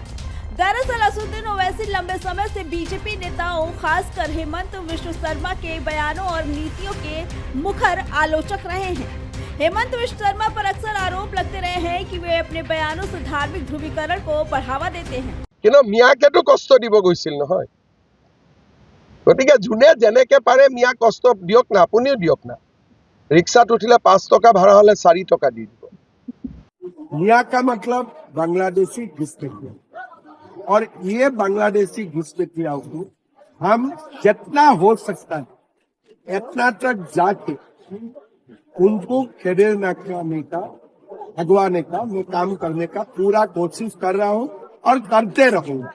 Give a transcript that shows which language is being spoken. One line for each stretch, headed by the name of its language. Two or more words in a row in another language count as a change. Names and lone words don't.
Hindi: दरअसल असदुद्दीन ओवैसी लंबे समय से बीजेपी नेताओं, खासकर हेमंत बिस्व शर्मा के बयानों और नीतियों के मुखर आलोचक रहे हैं। हेमंत बिस्व शर्मा पर अक्सर आरोप लगते रहे हैं कि वे अपने बयानों से धार्मिक ध्रुवीकरण को बढ़ावा देते हैं।
Assamese: কিন্তু মিয়াকেতো কষ্ট দিব গৈছিল নহয়, গতিকে যোনে যেনেকে পাৰে মিয়া কষ্ট দিয়ক না, আপুনিও দিয়ক না। ৰিক্সাত উঠিলে 5 টকা ভাড়া হ'লে 4 টকা দি দো।
Hindi: मिया का मतलब बांग्लादेशी घुसपैठिया, और ये बांग्लादेशी घुसपैठियाओं को हम जितना हो सकता है इतना तक जाके उनको खेदेर नकाने का, भगवाने का, मैं काम करने का पूरा कोशिश कर रहा हूँ और करते रहूंगा।